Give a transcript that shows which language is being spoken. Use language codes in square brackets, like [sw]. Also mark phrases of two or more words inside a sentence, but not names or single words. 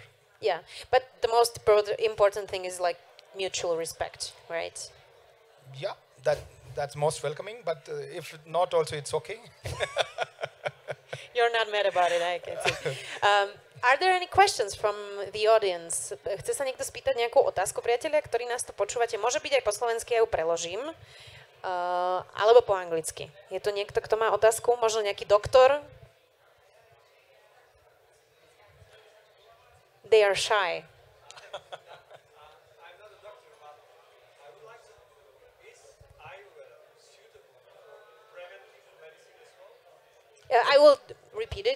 [en] Yeah, but the most important thing is like mutual respect, right? Yeah, that's most welcoming, but if not also, it's okay. You're not mad about it, I can see. Are there any questions from the audience? [sk] Chce sa niekto spýtať nejakú otázku, priatelia, ktorí nás tu počúvate? Môže byť aj po slovensky, ja ju preložím. Alebo po anglicky. Je tu niekto, kto má otázku? Možno nejaký doktor? [en] They are shy. I'm not a doctor, but I would like to know, is Ayurveda suitable for preventive medicine as well? I will repeat it.